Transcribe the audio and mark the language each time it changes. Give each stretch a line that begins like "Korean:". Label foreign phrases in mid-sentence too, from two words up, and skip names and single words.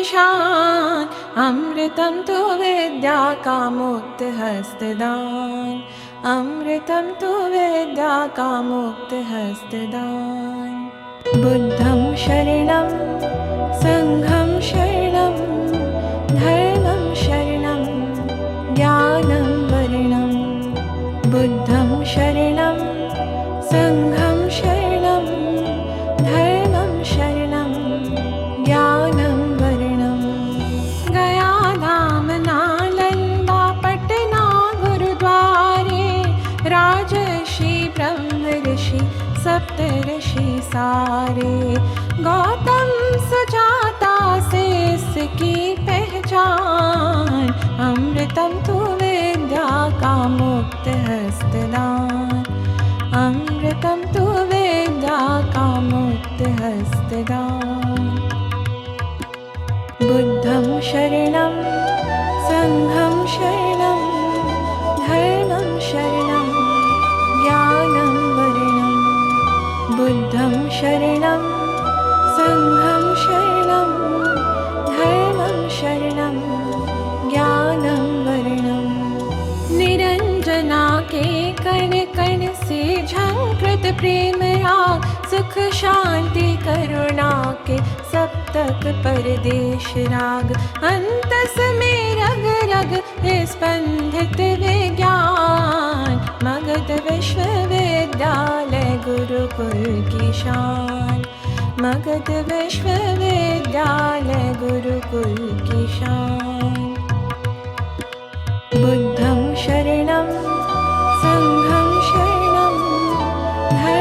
Hindi: शान, अमृतम तो विद्या का मुक्त हस्तदान, अमृतम तो विद्या का मुक्त हस्तदान।
Sanskrit: बुद्धं शरणं संघं शरणं धर्मं शरणं ज्ञानं वरणं। बुद्धं शरणं संघं शरणं धर्मं शरणं ज्ञानं वरणं।
Hindi: गया धाम नालंदा पटना गुरुद्वारे, राजर्षि ब्रह्म ऋषि सप्तऋषि सारे। गौतम सुजाता से इसकी पहचान, अमृतम तो विद्या का मुक्त हस्तदान, अमृतम तो विद्या का मुक्त हस्तदान।
Sanskrit: बुद्धं शरणं संघं शरणं धर्मं शरणं ज्ञानं वरणं। बुद्धं शरणं संघं शरणं धर्मं शरणं ज्ञानं वरणं।
Hindi: निरंजना के कण कण से झंकृत प्रेम राग, सुख शांति करुणा के सप्तक परदेश राग। अंतस में रग रग स्पंदित विज्ञान, मगध विश्वविद्यालय गुरुकुल की शान, मगध विश्वविद्यालय गुरुकुल की शान।
Sanskrit: बुद्धं शरणं संघं शरणं